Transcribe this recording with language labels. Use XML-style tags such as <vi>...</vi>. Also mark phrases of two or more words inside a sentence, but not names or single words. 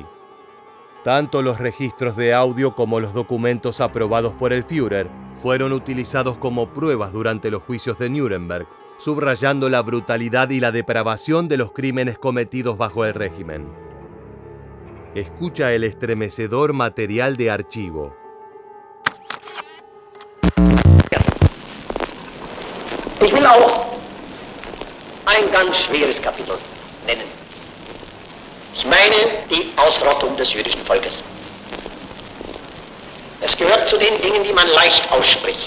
<es>Tanto los registros de audio como los documentos aprobados por el Führer fueron utilizados como pruebas durante los juicios de Nuremberg, subrayando la brutalidad y la depravación de los crímenes cometidos bajo el régimen. Escucha el estremecedor material de archivo.</es> <de>Ich will auch ein ganz schweres Kapitel nennen. Ich meine die Ausrottung des jüdischen Volkes. Es gehört zu den Dingen, die man leicht ausspricht.</de>